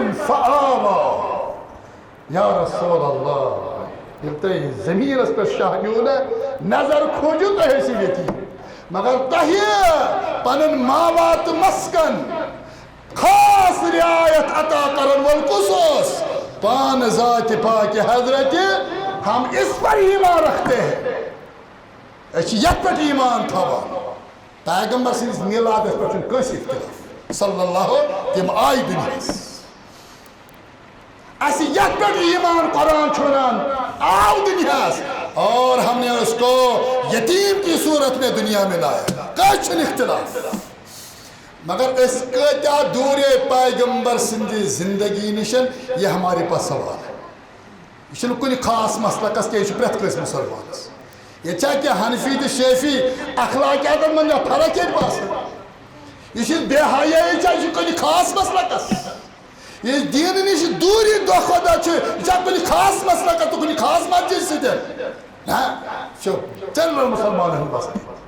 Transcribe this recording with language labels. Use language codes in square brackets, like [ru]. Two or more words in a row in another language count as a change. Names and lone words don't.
[ks] فآویٰ یا رسول اللہ ییٚلہِ تۄہہِ زٔمیٖنس پٮ۪ٹھ شاہ نیوٗ نا نظر کھوٗجِو تۄہہِ ٲسِو یتیٖم مگر تۄہہِ پنُن ماوا تہٕ مسکن خاص رعایت عطا کرن وول کُس اوس پان ذات پاک حضرت [ur] ہم اس پر ایمان رکھتے ہیں [ks] أسۍ چھِ یتھ پٮ۪ٹھ ایمان تھاوان پیغمبر سٕنٛدِس میلادس پٮ۪ٹھ چھُنہٕ کٲنٛسہِ اختلاف صلی اللہ تِم آیہِ دُنیاہس اسہِ یتھ پٮ۪ٹھ ایمان قرآن چھُ ونان آو دُنیاہس [ur] اور ہم نے اس کو یتیم کی صورت میں دنیا میں لایا [ks] کٲنٛسہِ چھُنہٕ اختلاف مگر أسۍ کۭتیاہ دوٗرے پیغمبر سٕنٛدِ زندگی نِشن [ur] یہ ہمارے پاس سوال ہے [ks] یہ چھُنہٕ کُنہِ خاص مسلکس کینٛہہ یہِ چھُ پرٛٮ۪تھ کٲنٛسہِ مُسلمانس ییٚتہِ چھا کینٛہہ حنفی تہٕ شیفی اخلاقیاتن منٛز چھا فرق ییٚتہِ باسان یہ چھِ بے حیٲیی چھا یہِ چھُ کُنہِ خاص مسلکس یہ دیٖنہٕ نِش دوٗری دۄہ کھۄتہٕ دۄہ چھُ یہِ چھا کُنہِ خاص مسلکس تہٕ کُنہِ خاص مسجد سۭتۍ نہ یہِ چھُ جنرل مُسلمانن ہُنٛد مسلہٕ